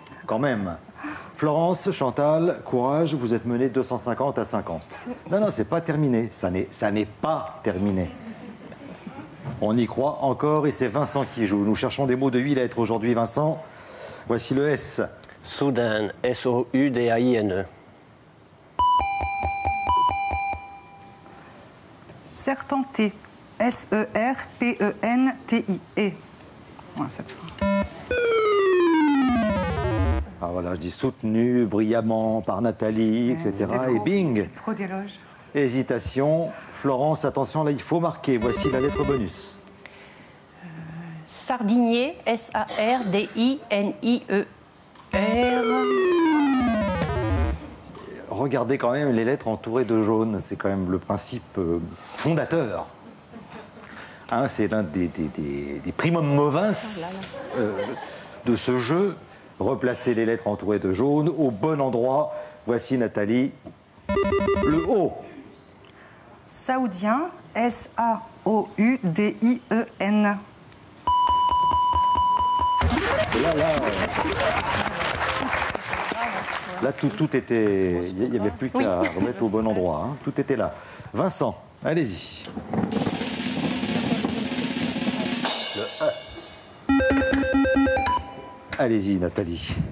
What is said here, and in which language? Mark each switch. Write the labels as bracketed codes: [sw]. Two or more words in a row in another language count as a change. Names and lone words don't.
[fr] quand même. Florence, Chantal, courage, vous êtes menés 250 à 50. Non, non, c'est pas terminé. Ça n'est pas terminé. On y croit encore et c'est Vincent qui joue. Nous cherchons des mots de 8 lettres aujourd'hui, Vincent. Voici le S. Soudain, S-O-U-D-A-I-N-E. Serpenter. S-E-R-P-E-N-T-I-E. Voilà, cette fois. Ah voilà, je dis soutenu brillamment par Nathalie, etc. C'était trop- Et bing, c'était trop d'éloges. hésitation. Florence, attention, là, il faut marquer. Voici la lettre bonus. Sardinier, S-A-R-D-I-N-I-E-R. Regardez quand même les lettres entourées de jaune. C'est quand même le principe fondateur. Hein, c'est l'un des [la] primum movens [fr] de ce jeu. Replacer les lettres entourées de jaune au bon endroit. Voici, Nathalie, le O. Saoudien. S-A-O-U-D-I-E-N. Et là, tout était... Il n'y avait plus qu'à remettre au bon endroit. Hein. Tout était là. Vincent, allez-y. Allez-y, Nathalie.